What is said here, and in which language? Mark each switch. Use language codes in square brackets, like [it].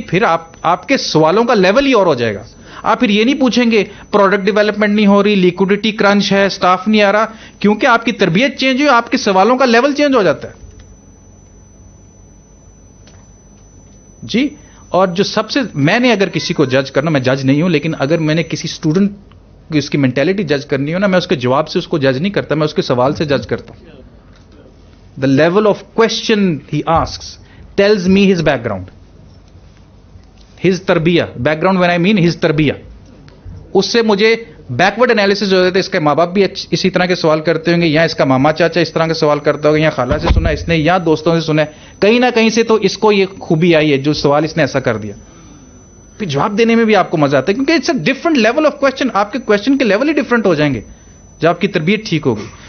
[ur] پھر آپ کے سوالوں کا لیول ہی اور ہو جائے گا. آپ پھر یہ نہیں پوچھیں گے پروڈکٹ ڈیولپمنٹ نہیں ہو رہی، لیکوڈیٹی کرنچ ہے، سٹاف نہیں آ رہا، کیونکہ آپ کی تربیت چینج ہوئی، آپ کے سوالوں کا لیول چینج ہو جاتا ہے. جی اور جو سب سے، میں نے اگر کسی کو جج کرنا، میں جج نہیں ہوں، لیکن اگر میں نے کسی اسٹوڈنٹ کی اس کی مینٹیلٹی جج کرنی ہو نا، میں اس کے جواب سے اس کو جج نہیں کرتا، میں اس کے سوال سے جج کرتا ہوں. [en] The level of question he asks tells me his back ground, his تربیہ. Back ground when I main his تربیہ. [ur] اس سے مجھے بیکورڈ انالیسس ہو جاتا ہے. اس کے ماں باپ بھی اسی طرح کے سوال کرتے ہوں گے، یا اس کا ماما چاچا اس طرح کے سوال کرتا ہوگا، یا خالہ سے سنا اس نے، یا دوستوں سے سنا، کہیں نہ کہیں سے تو اس کو یہ خوبی آئی ہے جو سوال اس نے ایسا کر دیا. پھر جواب دینے میں بھی آپ کو مزہ آتا ہے، کیونکہ [en] It's a different level of question. [ur] آپ کے کوشچن کے لیول ہی ڈفرنٹ ہو جائیں گے جب آپ کی تربیت ٹھیک ہوگی.